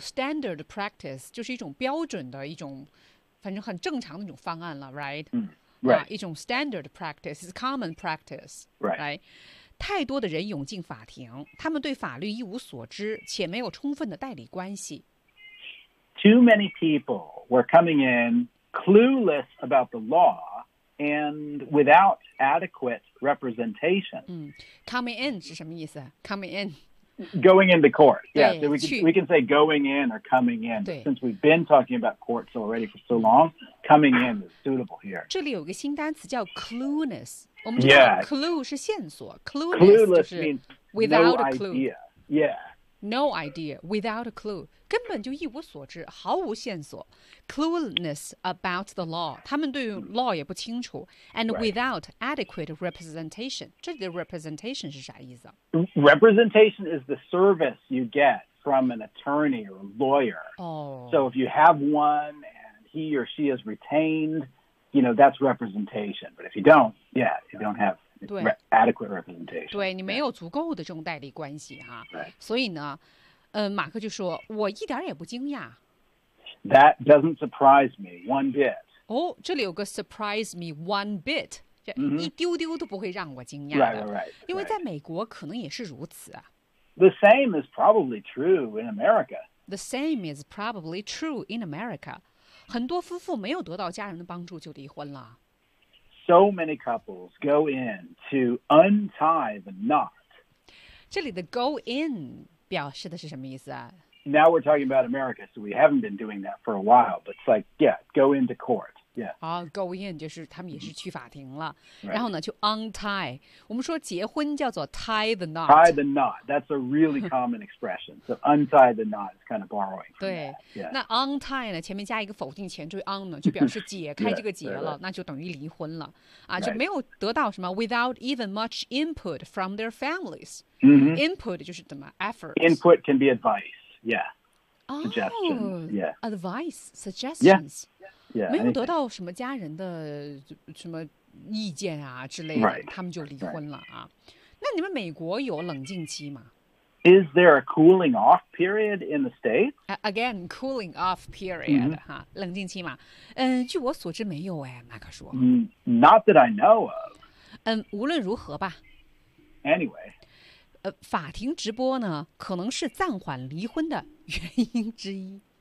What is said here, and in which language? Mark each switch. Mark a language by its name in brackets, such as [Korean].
[English] Standard practice [Chinese] 就是一种标准的一种，反正很正常的一种方案了 ，right? [English] Right. 一种 standard practice is common practice. Right. [Chinese] 太多的人涌进法庭，他们对法律一无所知，且没有充分的代理关系。 [English] Too many people were coming in clueless about the law and without adequate representation. Coming in 是什么意思 ？Coming in, going into court. Yeah, so we can say going in or coming in. Since we've been talking about courts already for so long, coming in is suitable here. [Chinese] 这里有个新单词叫 clueless。我们知道 clue 是线索 [English] clueless 就是 without a clue、 yeah. no idea without a clue [Chinese] 根本就一无所知毫无线索 [English] clueless about the law 他们对 law 也不清楚 and without adequate representation [Chinese] 这里的 representation 是啥意思 [English] representation is the service you get from an attorney or a lawyer、so if you have one and he or she is retainedYou know, that's representation. But if you don't, you don't have adequate representation. [Chinese] 对，你没有足够的这种代理关系哈。 [English] Right. [Chinese] 所以呢，马克就说，我一点也不惊讶。 [English] That doesn't surprise me one bit. [Chinese] 哦，这里有个 [English] surprise me one bit， [Chinese] 一丢丢都不会让我惊讶 [English] 的。Right. [Chinese] 因为在美国可能也是如此啊。 [English] The same is probably true in America. The same is probably true in America. [Chinese] 很多夫妇没有得到家人的帮助就离婚了。 [English] So many couples go in to untie the knot. [Chinese] 这里的 go in 表示的是什么意思啊？ [English] Now we're talking about America, so we haven't been doing that for a while. But it's like, yeah, go into court. Yeah. Go in, [Chinese] 就是他们也是去法庭了。 [English] Right. [Chinese] 然后呢，就 untie. 我们说结婚叫做 [English] tie the knot. Tie the knot. That's a really common expression. So untie the knot is kind of borrowing. [Chinese] 对。 [English] Yeah. [Chinese] 那 untie 呢，前面加一个否定前缀 un 呢，就表示解开这个结了， [English] yeah, [Chinese] 那就等于离婚了。 [English] Right. [Chinese] 就没有得到什么 [English] without even much input from their families. Mm-hmm. [Chinese] Input 就是怎么 effort. [English] Input can be advice. Yeah, suggestions. Yeah, advice, suggestions. Yeah, yeah. [Chinese] 没有得到什么家人的什么意见啊之类的， [English] right. [Chinese] 他们就离婚了啊。那你们美国有冷静期吗？ [English] Is there a cooling off period in the state? Again, cooling off period. 哈，冷静期嘛。 [Chinese] 嗯，据我所知没有哎，麦克说。 [English] Not that I know of. [Chinese] 嗯，无论如何吧。 [English] Anyway. [Chinese] 法庭直播呢，可能是暂缓离婚的原因之一。